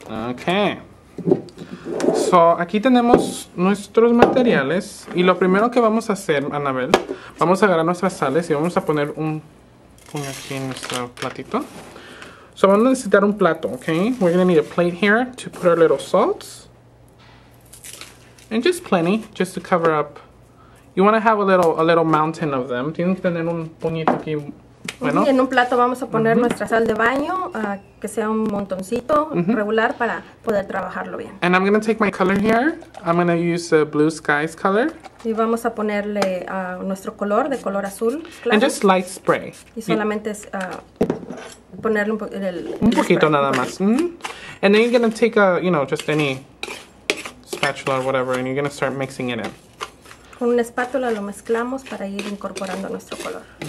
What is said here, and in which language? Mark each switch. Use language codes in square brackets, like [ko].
[es] Ok. So, aquí tenemos nuestros materiales. Y lo primero que vamos a hacer, Anabel, vamos a agarrar nuestras sales y vamos a poner un puño aquí en nuestro platito. So, vamos a necesitar un plato, ¿ok? [en] We're going to need a plate here to put our little salts. And just plenty, just to cover up. You want to have a little mountain of them. [es] Tienen que tener un puñito aquí. Bueno. Y en un plato vamos a poner nuestra sal de baño, que sea un montoncito regular para poder trabajarlo bien. [en] And I'm going to take my color here. I'm going to use the blue skies color. [es] Y vamos a ponerle nuestro color, de color azul claro. [en] And just light spray. [es] Y solamente es ponerle un poquito spray. Nada más. [en] And then you're going to take just any spatula or whatever, and you're going to start mixing it in. [es] Con una espátula lo mezclamos para ir incorporando nuestro color.